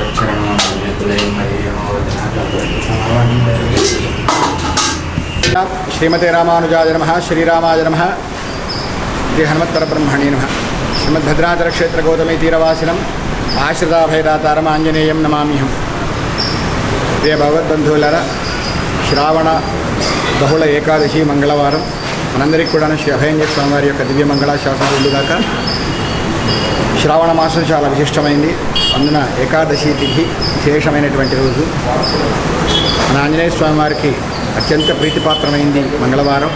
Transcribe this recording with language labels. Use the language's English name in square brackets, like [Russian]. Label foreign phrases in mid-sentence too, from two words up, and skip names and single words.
[Sanskrit] श्रीमते रामानुजाय नमः श्रीरामाय नमः श्री हनुमत्परब्रह्मणे नमः श्रीमद्भद्राचल क्षेत्र गौतमी तीरवासिनम आश्रिताभयदातारम आंजनेयं नमाम्यहं। [Telugu] ప్రియ భగవద్బంధువులారా శ్రావణ బహుళ ఏకాదశి మంగళవారం మనందరికీ కూడా శ్రీ అభయాంజనేయ స్వామి వారి యొక్క దివ్య మంగళాశాసనాలు ఉండుగాక. శ్రావణ మాసం చాలా విశిష్టమైంది. అందున ఏకాదశి తిథి విశేషమైనటువంటి రోజు. మన ఆంజనేయ స్వామి వారికి అత్యంత ప్రీతిపాత్రమైంది మంగళవారం.